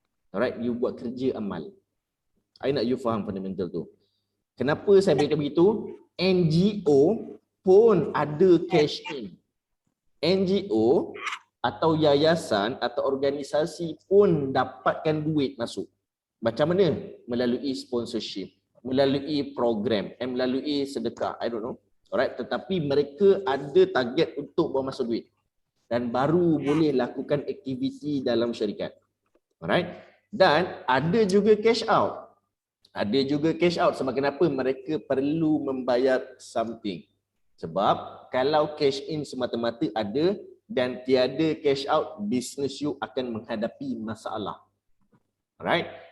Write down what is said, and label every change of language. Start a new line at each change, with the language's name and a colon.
Malay: Alright, you buat kerja amal. I nak you faham fundamental tu. Kenapa saya beritahu begitu? NGO pun ada cash in. NGO atau yayasan atau organisasi pun dapatkan duit masuk. Macam mana? Melalui sponsorship, melalui program, melalui sedekah,
English: I don't know.
Malay: Alright, tetapi mereka ada target untuk bawa masuk duit dan baru boleh lakukan aktiviti dalam syarikat. Alright. Dan ada juga cash out. Ada juga cash out sebab kenapa? Mereka perlu membayar something. Sebab kalau cash in semata-mata ada dan tiada cash out, business you akan menghadapi masalah. Alright.